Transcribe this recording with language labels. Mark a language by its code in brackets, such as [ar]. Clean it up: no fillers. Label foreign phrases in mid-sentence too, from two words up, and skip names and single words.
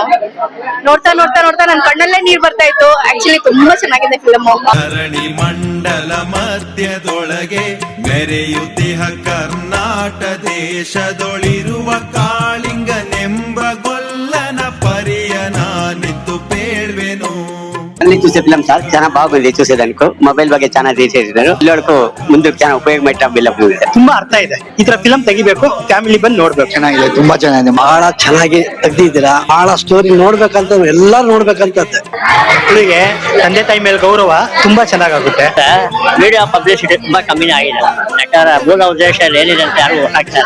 [kn] ನೋಡ್ತಾ ನೋಡ್ತಾ ನೋಡ್ತಾ ನನ್ ಕಣ್ಣಲ್ಲೇ ನೀರ್ ಬರ್ತಾ ಇತ್ತು. ಆಕ್ಚುಲಿ ತುಂಬಾ ಚೆನ್ನಾಗಿದೆ ಫಿಲ್ಮ್. ಧರಣಿ ಮಂಡಲ ಮಧ್ಯದೊಳಗೆ ಮೆರೆಯುತ್ತಿಹ ಕರ್ನಾಟ ದೇಶದೊಳಿರುವ ಕಾಳಿಂಗನೆಂಬ ಗೊಲ್ಲನ ಪರಿಯ ನಾನಿತ್ತು ಪೇಳ್ವೆನು. [te] అన్ని చూసే ఫిల్మ్ సార్ చాలా బాగుంది చూసేదానికి. మొబైల్ [kn] ಬಗ್ಗೆ ಚೆನ್ನಾಗಿ [te] తీసేసినారు. పిల్లలకు ముందుకు చాలా ఉపయోగపడే ఫిల్మ్ ಇದೆ. [kn] ತುಂಬಾ ಅರ್ಥ ಇದೆ. ಈ ತರ ಫಿಲ್ಮ್ ತೆಗಿಬೇಕು, ಫ್ಯಾಮಿಲಿ ಬಂದು ನೋಡ್ಬೇಕು. ಚೆನ್ನಾಗಿದೆ, ತುಂಬಾ ಚೆನ್ನಾಗಿದೆ, ಬಹಳ ಚೆನ್ನಾಗಿ ತೆಗ್ದಿದ್ದೀರಾ. ಬಹಳ ಸ್ಟೋರಿ ನೋಡ್ಬೇಕಂತ ಎಲ್ಲಾರು ನೋಡ್ಬೇಕಂತದ್ದು. ಮಕ್ಕಳಿಗೆ ತಂದೆ ತಾಯಿ ಮೇಲೆ ಗೌರವ ತುಂಬಾ ಚೆನ್ನಾಗುತ್ತೆ. [en] video publicity [kn] ತುಂಬಾ ಕಮ್ಮಿನೇ ಆಗಿದೆ. ಯಾಕಂದ್ರೆ ಮೂಲ ಉದ್ದೇಶ ಏನಿದೆ ಅಂತ ಯಾರು ಗೊತ್ತಾಗ್ತಾರೆ.